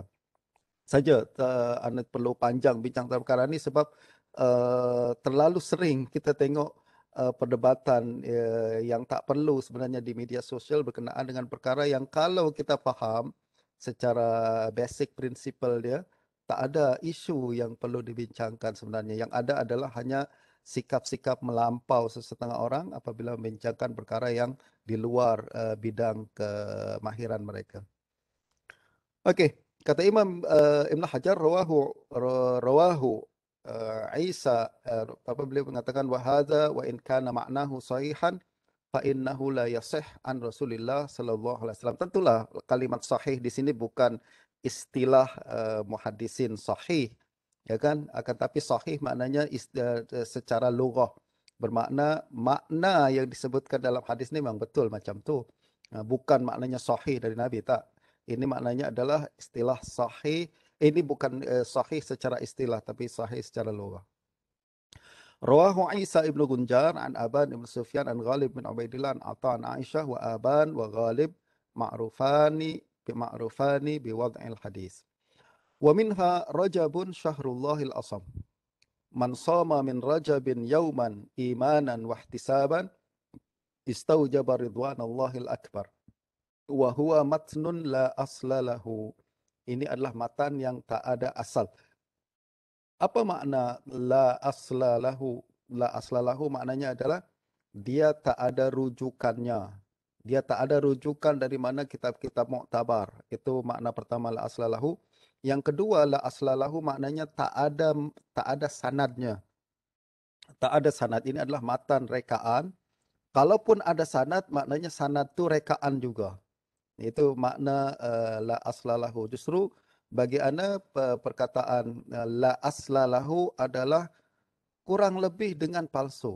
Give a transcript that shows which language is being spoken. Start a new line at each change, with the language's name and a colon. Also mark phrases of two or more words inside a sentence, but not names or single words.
Malay: Saja anda perlu panjang bincang tentang perkara ini sebab terlalu sering kita tengok perdebatan yang tak perlu sebenarnya di media sosial berkenaan dengan perkara yang kalau kita faham secara
English: basic principle
Malay: dia, tak ada isu yang perlu dibincangkan sebenarnya. Yang ada adalah hanya sikap-sikap melampau sesetengah orang apabila membincangkan perkara yang di luar bidang kemahiran mereka. Okey, kata Imam Ibn Hajar rawahu Isa apa beliau mengatakan
Arabic: وهذا وإن كان معناه صحيحا فإنه لا يصح عن رسول الله صلى الله عليه وسلم.
Malay: Tentulah kalimat sahih di sini bukan istilah muhaddisin sahih, ya kan? Akan tapi sahih maknanya secara lughah, bermakna makna yang disebutkan dalam hadis ni memang betul macam tu. Bukan maknanya sahih dari Nabi, tak. Ini maknanya adalah istilah sahih. Ini bukan sahih secara istilah, tapi sahih secara lughah.
Arabic: رواه عيسى بن غنجار عن أبان بن سفيان عن غالب بن عبيد الله عن عطاء عن عائشة وأبان وغالب معروفان بوضع الحديث. ومنها رجب شهر الله الأصم. من صام من رجب يوما إيمانا واحتسابا استوجب رضوان الله الأكبر. وهو متن لا أصل له.
Malay: Ini adalah matan yang tak ada asal. Apa makna
Arabic: لا أصل له? لا أصل له
Malay: maknanya adalah dia tak ada rujukannya. Dia tak ada rujukan dari mana kitab-kitab muktabar. Itu makna pertama
Arabic: لا أصل له.
Malay: Yang kedua
Arabic: لا أصل له
Malay: maknanya tak ada sanadnya. Tak ada sanad. Ini adalah matan rekaan. Kalaupun ada sanad, maknanya sanad tu rekaan juga. Itu makna
Arabic: لا أصل له.
Malay: Justru Bagi ana perkataan
Arabic: لا أصل له
Malay: adalah kurang lebih dengan palsu.